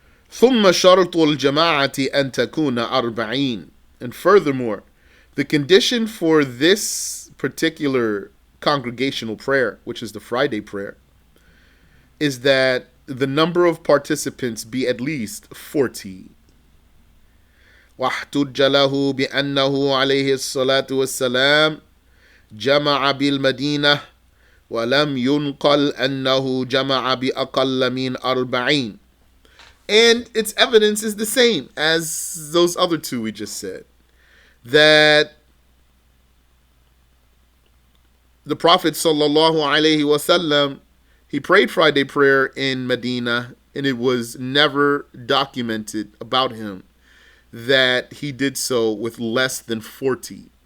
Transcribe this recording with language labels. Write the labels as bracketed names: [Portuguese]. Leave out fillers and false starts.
[Arabic] ثم شرط الجماعة أن تكون 40. [English] And furthermore, the condition for this particular congregational prayer, which is the Friday prayer, is that the number of participants be at least 40. [Arabic] واحتج له بأنه عليه الصلاة والسلام جمع بالمدينة ولم ينقل أنه جمع بأقل من 40. [English] And its evidence is the same as those other two we just said. That the Prophet sallallahu alaihi wasallam, he prayed Friday prayer in Medina, and it was never documented about him that he did so with less than 40.